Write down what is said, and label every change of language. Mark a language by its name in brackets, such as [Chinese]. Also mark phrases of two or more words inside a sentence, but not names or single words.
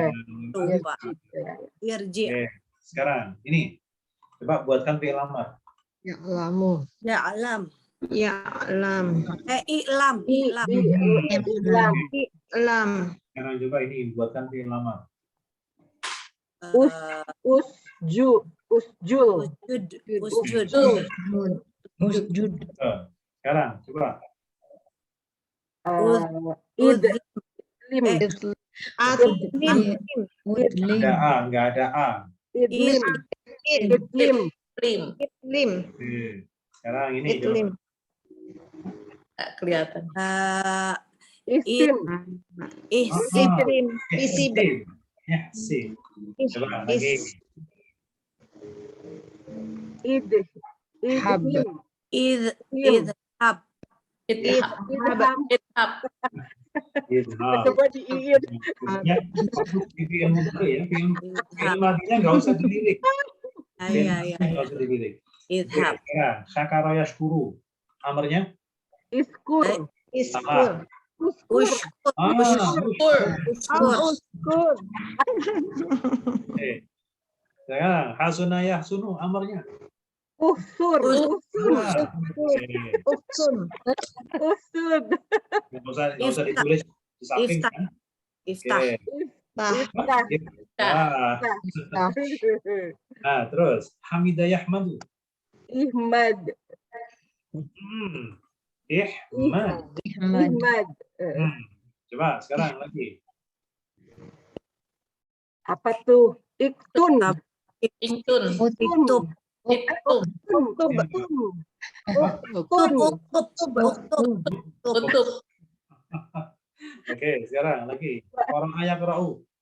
[Indonesian] Lupa. Iya. [Arabic] Irji'. [Indonesian] Oke, sekarang ini coba buatkan [Arabic] fi'il amar. Ya lamu. Ya'lam. Ya lam. I'lam. I'lam. Islam. Lam. [Indonesian] Sekarang coba ini buatkan [Arabic] fi'il amar. Usjul. Usjud. Usjud. Usjud. [Indonesian] Sekarang coba. [Arabic] Idlim. Mudlim. [Indonesian] Ada A, nggak ada A. [Arabic] Idlim. Idlim. Lim. [Indonesian] Oke. Sekarang ini coba. Nggak kelihatan. [Arabic] Isim. Ihsib. [Indonesian] Isim. Ya, sim. Coba lagi. [Arabic] Hab. Idhab. Ithab. Idhab. [Indonesian] Coba diiin. Ya, [Arabic] fi'il mudhari [Indonesian] ya. Fi'il madinya nggak usah dilirik. Iya. Nggak usah dilirik. [Arabic] Idhab. [Indonesian] Ya, [Arabic] syakara yashkuru. [Indonesian] Amarnya? [Arabic] Iskur. [Indonesian] Sama. [Arabic] Uskur. Uskur. [Indonesian] Oke. Sekarang [Arabic] hasuna yahsunu. [Indonesian] Amarnya? [Arabic] Usur. [Indonesian] Nah, oke. [Arabic] Usud. [Indonesian] Nggak usah ditulis di samping kan? [Arabic] Iftah. [Indonesian] Oke. [Arabic] Iftah. [Indonesian] Nah, nah, terus [Arabic] Hamidah Yahmadu. Ihmad. Ihmad. Ihmad. [Indonesian] Coba sekarang lagi. Apa tuh? [Arabic] Iktun. Iktun. Iktun. Iktun. [Indonesian] Tutup. Oke, sekarang lagi. Orang ayak ra'u.